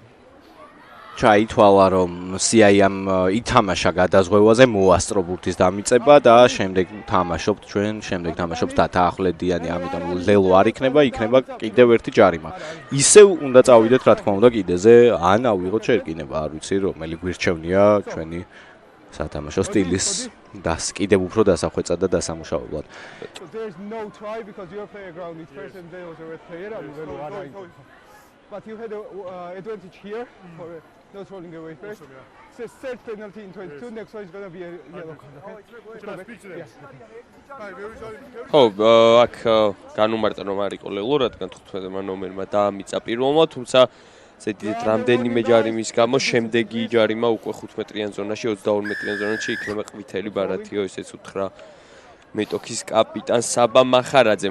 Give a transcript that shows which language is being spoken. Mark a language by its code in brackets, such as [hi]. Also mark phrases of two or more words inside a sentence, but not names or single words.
[ka] ჩაითვალა რომ სიაიამ ითამაშა გადაზღვევაზე მოასწრო ბურთის დამიწება და შემდეგ თამაშობთ ჩვენ, შემდეგ თამაშობს დათანხმდიანი, ამიტომ ლელო არ იქნება, იქნება კიდევ ერთი ჯარიმა. ისევ უნდა წავიდეთ რა თქმა უნდა კიდეზე, ან ავიღოთ შერკინება, არ ვიცი რომელი გვირჩევნია ჩვენი სათამაშო სტილის კიდევ უფრო დასახვეწად და დასამუშავებლად. [en] There's no try because your player ground is first and there was a red player and [ka] ლელო არა იყო. [en] But you had an advantage here for not rolling away first. So third penalty in 22, next one is going to be a yellow card, okay? [ka] ხო, აქ განუმარტა რომ არ იყო ლელო, რადგან 15-მა ნომერმა დაამიწა პირველმა, თუმცა ზედით რამდენიმე ჯარიმის გამო შემდეგი ჯარიმა უკვე 15-მეტრიან ზონაში, 22-მეტრიან ზონაში იქნება ყვითელი ბარათიო, ესეც უთხრა მეტოქის კაპიტან საბა მახარაძემ.